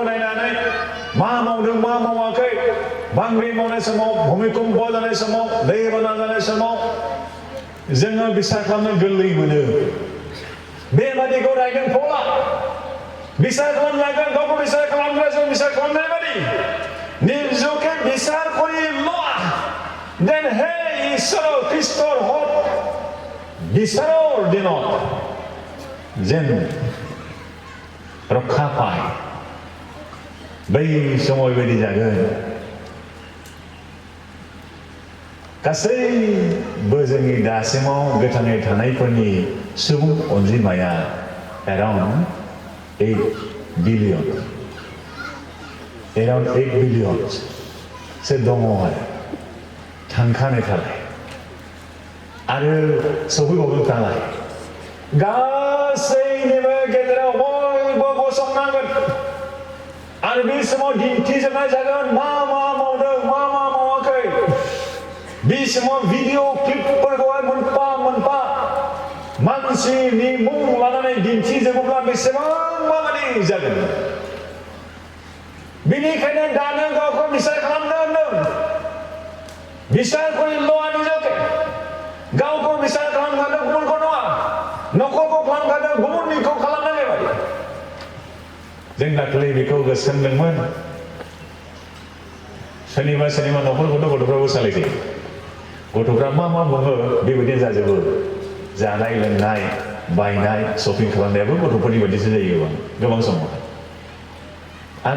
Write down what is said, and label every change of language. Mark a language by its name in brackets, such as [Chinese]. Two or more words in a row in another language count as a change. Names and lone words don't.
[Bodo] नायनानै मा मावदों मा मावाखै बांग्रि मावनाय समाव भूमिकम्प जानाय समाव दैबाना जानाय समाव जोङो बिसार खालामनो गोरलै मोनो बेबादिखौ रायदों पौला बिसार खालामनांगोन गावखौ बिसार खालामग्रा जों बिसार खालामनाय बादि [Assamese] নিজকে বিচার কৰি লোৱা দেন হে ঈশ্বৰৰ খ্ৰীষ্টৰ হত বিচাৰৰ দিনত যেন [Bodo] रक्षा पाय बै समाव बेबायदि जागोन गासैबो जोंनि दासिमाव गोथाङै थानायफोरनि सुबुं अनजिमाया [English] around 8 billion around 8 billion [Bodo] सो दङ आरो थांखानाय थालाय आरो सफैबावगोन थालाय गासैनिबो गेजेराव बयबो गसंनांगोन आरो बे समाव दिन्थिजोबनाय जागोन मा मा मावदों मा मा मावाखै बे समाव भिडिअ क्लिपफोरखौहाय मोनफा मोनफा मानसिनि मुं लानानै दिन्थिजोबोब्ला बेसेबां माबादि जागोन बेनिखायनो दानो गावखौ बिसार खालामनो होनदों बिसार [Assamese] কৰি লোৱা নিজকে [Bodo] गावखौ बिसार खालामखादों गुबुनखौ नङा न'खरखौ खालामखादों गुबुननिखौ खालामनानै बायदि जों दाख्लै बेखौ गोसोखांदोंमोन सोरनिबा न'खरखौथ' गथ'फ्राबो सालायसै गथ'फ्रा मा मा बुङो बेबायदिनो जाजोबो जानाय लोंनाय बायनाय शपिं खालामनायाबो गथ'फोरनि बायदिसो जायो गोबां समाव आरो